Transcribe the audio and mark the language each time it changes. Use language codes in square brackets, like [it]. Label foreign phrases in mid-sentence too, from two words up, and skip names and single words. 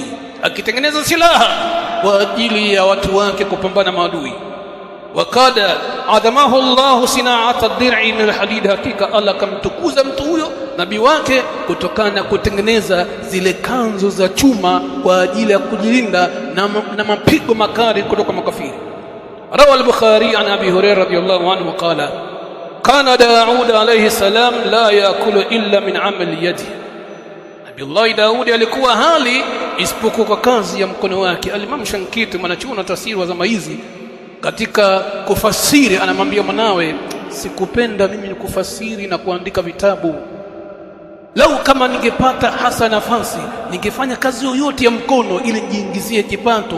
[sw] Akitengeneza silaha kwa ajili ya watu wake kupambana maadui. [ar] وقد عظمه الله صناعة الدرع من الحديد, [sw] hakika Allah kamtukuza mtu huyo nabii wake kutokana na kutengeneza zile kanzu za chuma kwa ajili ya kujilinda na mapigo makali kutoka makafiri. [ar] روى البخاري عن أبي هريرة رضي الله عنه قال كان داود عليه السلام لا يأكل إلا من عمل يده. نبي الله داود [sw] alikuwa hali isipokuwa kwa kazi ya mkono wake. Al-Imam Shankiti mwanachuoni tafsiri wa zama hizi katika kufasiri anamwambia mwanawe, sikupenda mimi kufasiri na kuandika vitabu, lau kama ningepata hasa nafasi ningefanya kazi yoyote ya mkono ili nijiingizie kipato.